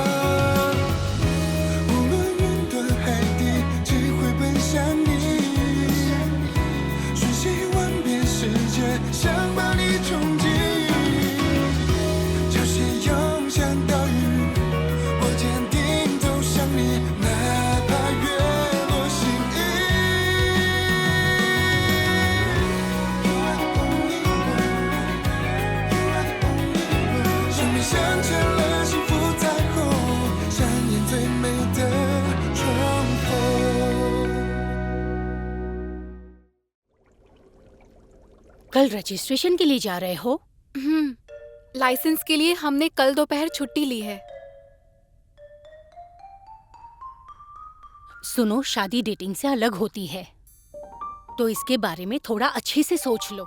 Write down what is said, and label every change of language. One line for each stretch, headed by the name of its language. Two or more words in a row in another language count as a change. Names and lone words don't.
Chinese: 无论云端海底，只会奔向你，瞬息万变世界，想把你冲击。潮汐涌向岛屿，我坚定走向你，哪怕月落心意。
English: You are the only one, you are the only one。
Chinese: 生命镶嵌了幸福彩虹，上演最美的重逢。
Hindi: कल रजिस्ट्रेशन के लिए जा रहे हो? लाइसेंस के लिए हमने कल दोपहर छुट्टी ली है। सुनो, शादी डेटिंग से अलग होती है, तो इसके बारे में थोड़ा अच्छे से सोच लो।